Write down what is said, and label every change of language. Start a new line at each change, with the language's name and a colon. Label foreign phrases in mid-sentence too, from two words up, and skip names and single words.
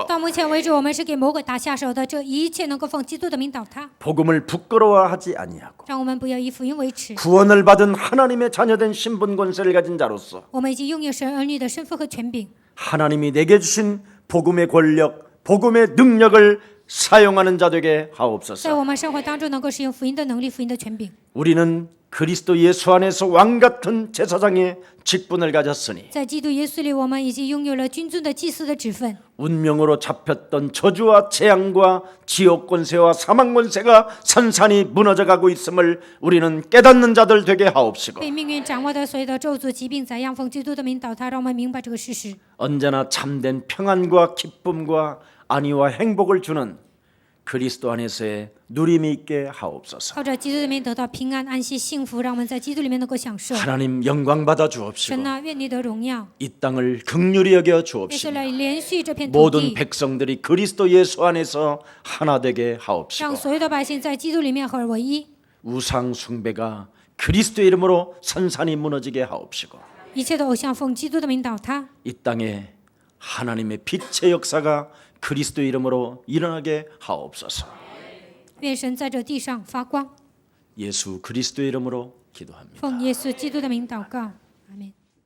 Chinese: 到目前为止，我们是给魔鬼打下手的，这一切能够奉基督的名倒塌。
Korean: 복음을 부끄러워하지 아니하고
Chinese: 让我们不要以福音为耻。
Korean: 구원을 받은 하나님의 자녀된 신분 권세를 가진 자로서
Chinese: 我们已经拥有神儿女的身份和权柄。
Korean: 하나님이 내게 주신 복음의 권력, 복음의 능력을 사용하는 자 되게
Chinese: 在
Korean: 하옵소서.
Chinese: 我们生活当中，能够使用福音的能力、福音的权柄。
Korean: 우리는 그리스도 예수 안에서 왕 같은 제사장의 직분을 가졌으니
Chinese: 在基督耶稣里，我们已经拥有了君尊的祭司的职分。
Korean: 운명으로 잡혔던 저주와 재앙과 지옥 권세와 사망 권세가 산산이 무너져가고 있음을 우리는 깨닫는 자들 되게 하옵시고
Chinese: 被命运掌握的所有的咒诅、疾病、灾殃，奉基督的名倒塌，让我们明白这个事实。
Korean: 언제나 참된 평안과 기쁨과 안위와 행복을 주는 그리스도 안에서의 누림이 있게 하옵소서.
Chinese: 靠着基督的名得到平安、安息、幸福，让我们在基督里面能够享受。
Korean: 하나님 영광 받아 주옵시고
Chinese: 神啊，愿你得荣耀，
Korean: 이 땅을 긍휼히 여겨
Chinese: 也是
Korean: 주옵시고
Chinese: 来连续这片土
Korean: 모든
Chinese: 地，
Korean: 백성들이 그리스도 예수 안에서 하나 되게
Chinese: 让
Korean: 하옵시고
Chinese: 所有的百姓在基督里面合而为一。
Korean: 우상 숭배가 그리스도의 이름으로 산산이 무너지게 하옵시고
Chinese: 一切的偶像奉基督的名倒塌，
Korean: 이 땅에 하나님의 빛의 역사가 그리스도 이름으로 일어나게 하옵소서.
Chinese: 愿神在这地上发光。
Korean: 예수 그리스도 이름으로 기도합니다.
Chinese: 奉耶稣基督的名祷告，阿门。